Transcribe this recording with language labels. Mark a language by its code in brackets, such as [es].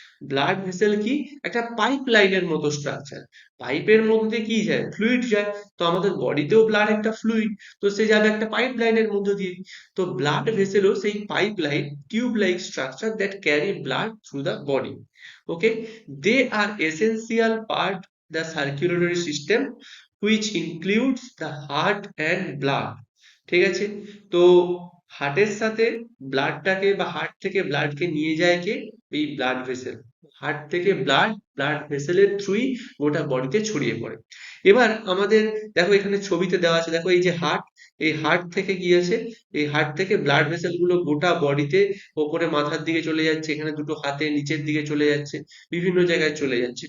[bn] Blood vessel কি? একটা pipe লাইনের মতো স্ট্রাকচার। পাইপের মধ্যে কি যায়? ফ্লুইড যায়। তো আমাদের বডিতেও ব্লাড একটা ফ্লুইড, তো সে যাবে একটা পাইপ লাইনের মধ্য দিয়ে। তো ব্লাড ভেসেলও সেই pipe line, [en] Tube like structure that carry blood through the body. Okay, they are essential part the circulatory system which includes the heart and blood. [bn] ঠিক আছে, তো হার্টের সাথে ব্লাডটাকে বা হার্ট থেকে ব্লাডকে নিয়ে যায় কে? এই ব্লাড ভেসেল। হার্ট থেকে ব্লাড ভেসেলের থ্রুই গোটা বডিতে ছড়িয়ে পড়ে। এবার আমাদের দেখো এখানে ছবিতে দেওয়া আছে, দেখো এই যে হার্ট, এই হার্ট থেকে কি আছে, এই হার্ট থেকে ব্লাড ভেসেল গুলো গোটা বডিতে, ওপরে মাথার দিকে চলে যাচ্ছে, এখানে দুটো হাতে নিচের দিকে চলে যাচ্ছে, বিভিন্ন জায়গায় চলে যাচ্ছে।